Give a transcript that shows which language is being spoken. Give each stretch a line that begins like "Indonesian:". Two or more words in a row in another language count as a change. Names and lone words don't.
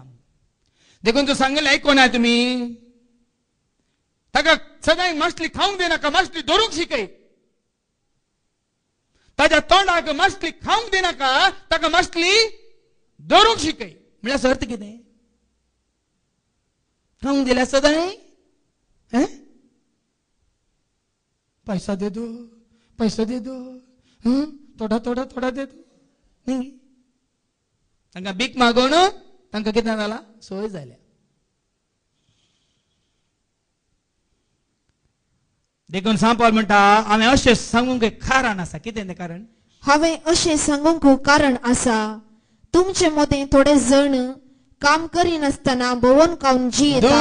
Konkani: देखून तूं सांगलें आयकोना तुमी, ताका सदांय मासली खावंक दिनाका, मासली धरूंक शिकय. ताच्या तोंडाक मासली खावंक दिनाका, ताका मासली धरूंक शिकय. म्हळ्यार अर्थ कितें. खावंक दिल्यार सदांय
Hindi: पैसा दे दो, पैसा दे दो, थोडा थोडा थोडा दे दो.
Konkani: न्ही तांकां भीक मागोवन तांकां कितें जाला, सोय जाल्या. देखून सांपावल म्हणटा हांवें अशें सांगूंक कारण आसा. कितें तें कारण. हांवें अशें सांगूंक कारण आसा, तुमचे मदें थोडे जण काम करिनासतना भोवन खावन जियेतात,